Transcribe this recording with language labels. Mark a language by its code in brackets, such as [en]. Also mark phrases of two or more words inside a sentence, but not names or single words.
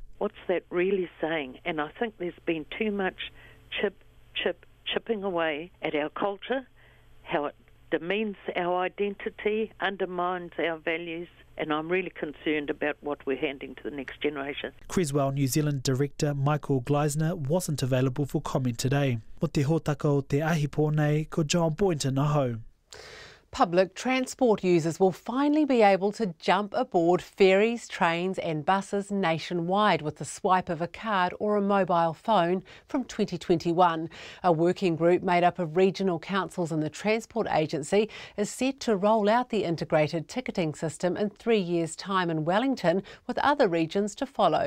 [en] What's that really saying? And I think there's been too much chipping away at our culture, how it demeans our identity, undermines our values, and I'm really concerned about what we're handing to the next generation. Creswell New Zealand Director Michael Gleisner wasn't available for comment today. [mi] Mo te hōtaka o te ahipo nei ko John Boynton aho. [en] Public transport users will finally be able to jump aboard ferries, trains and buses nationwide with the swipe of a card or a mobile phone from 2021. A working group made up of regional councils and the Transport Agency is set to roll out the integrated ticketing system in 3 years' time in Wellington, with other regions to follow.